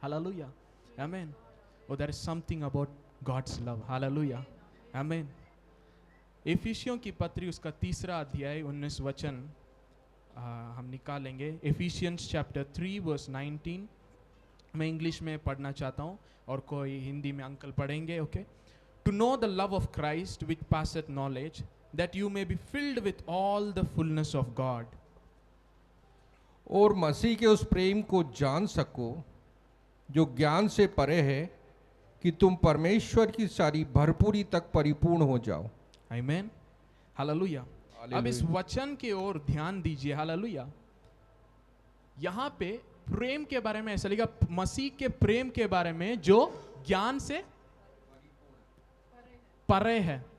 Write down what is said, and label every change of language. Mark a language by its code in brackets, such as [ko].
[en] हालेलुया, आमीन। और there is something about God's love. [hi] Hallelujah, आमीन। इफिसियों की पत्री उसका 3रा अध्याय 19 वचन हम निकालेंगे। Efficiency chapter 3 verse 19। मैं इंग्लिश में पढ़ना चाहता हूँ और कोई हिंदी में अंकल पढ़ेंगे। [en] Okay. To know the love of Christ which passeth knowledge, that you may be filled with all the fullness of God. [hi] और मसीह के उस प्रेम को जान सको जो ज्ञान से परे है, कि तुम परमेश्वर की सारी भरपूरी तक परिपूर्ण हो जाओ। आमीन, हालेलुया। अब इस वचन की ओर ध्यान दीजिए। हालेलुया। यहाँ पे प्रेम के बारे में ऐसा लिखा, मसीह के प्रेम के बारे में जो ज्ञान से परे है।